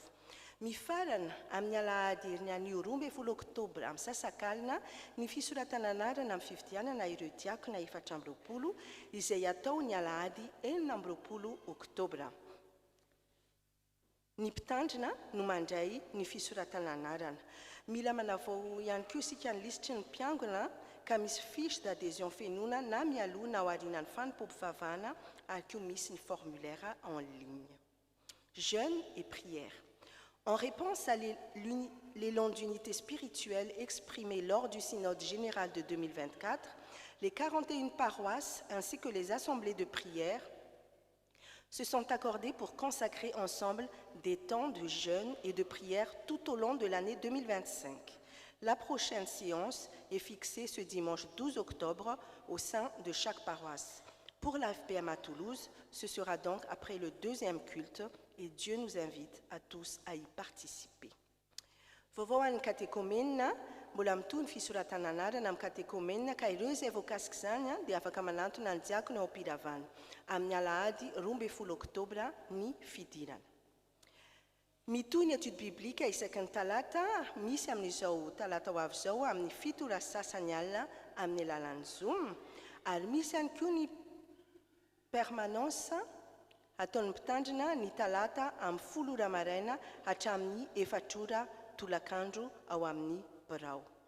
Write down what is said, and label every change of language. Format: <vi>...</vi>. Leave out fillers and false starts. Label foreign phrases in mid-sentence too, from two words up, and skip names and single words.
<mg>Mifarana amin'ny alahady herin'ny anio 12 oktobra amin'ny sasakalina ny fisoratana anarana amin'ny fifidianana ireo diakona 420 izay atao ny alahady 14 oktobra. Ny mpitandrina no mandray ny fisoratana anarana. Mila manavao ihany koa isika ny lisitry ny mpiangona ka misy</mg> <fr>fiche d'adhésion</fr> <mg>fenona na mialoha na ao aorianan'ny fanompom-pivavahana ary koa misy ny</mg> <fr>formulaire en ligne. Jeûne et prière. En réponse à l'élan d'unité spirituelle exprimé lors du synode général de 2024, les 41 paroisses ainsi que les assemblées de prière se sont accordées pour consacrer ensemble des temps de jeûne et de prière tout au long de l'année 2025. La prochaine séance est fixée ce dimanche 12 octobre au sein de chaque paroisse. Pour la FPM à Toulouse, ce sera donc après le 2e culte et Dieu nous invite à tous à y participer.</fr> <mg>Vovoan'ny katekomena mbola mitony fisoratana anarana amin'ny katekomena ka ireo izay voakasika izany dia afaka manantona ny diakona ao am-piravana amin'ny alahady 12 oktobra ny fidirana. Mitohy ny</mg> <fr>étude biblique</fr> <mg>isaky ny talata misy amin'izao talata ho avy izao amin'ny 7 sasany alina amin'ny alalan'ny Zoom ary misy ihany koa ny permanence ataon'ny mpitandrina ny talata amin'ny 10 maraina hatramin'ny 4 tolakandro ao amin'ny Birao.</mg>